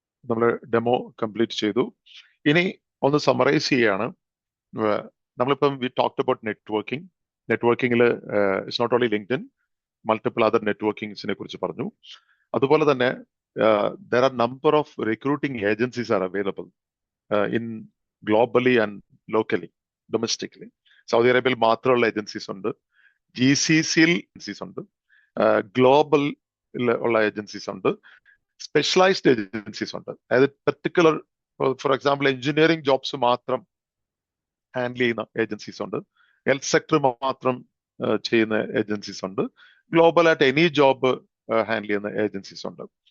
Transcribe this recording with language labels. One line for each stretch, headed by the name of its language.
Malayalam: നമ്മൾ demo complete ചെയ്തു. ഇനി ഒന്ന് സമ്മറൈസ് ചെയ്യാണ്.
English: നമ്മളിപ്പം we talked about networking. നെറ്റ്വർക്കിംഗിൽ it's not only LinkedIn, multiple other
Malayalam: നെറ്റ്വർക്കിംഗ്സിനെ കുറിച്ച് പറഞ്ഞു. അതുപോലെ തന്നെ
English: there are number of recruiting agencies are available in globally and locally, domestically.
Malayalam: Saudi അറേബ്യയിൽ മാത്രമുള്ള ഏജൻസീസ് ഉണ്ട്, GCC-യിൽ ഏജൻസീസ് ഉണ്ട്, ഗ്ലോബൽ ഉള്ള ഏജൻസീസ് ഉണ്ട്, സ്പെഷ്യലൈസ്ഡ് ഏജൻസീസ് ഉണ്ട്. അതായത് particular, for example engineering jobs മാത്രം ഹാൻഡിൽ ചെയ്യുന്ന ഏജൻസീസ് ഉണ്ട്, ഹെൽത്ത് സെക്ടർ മാത്രം ചെയ്യുന്ന ഏജൻസീസ് ഉണ്ട്, ഗ്ലോബലായിട്ട് എനി ജോബ് ഹാൻഡിൽ ചെയ്യുന്ന ഏജൻസീസ് ഉണ്ട്.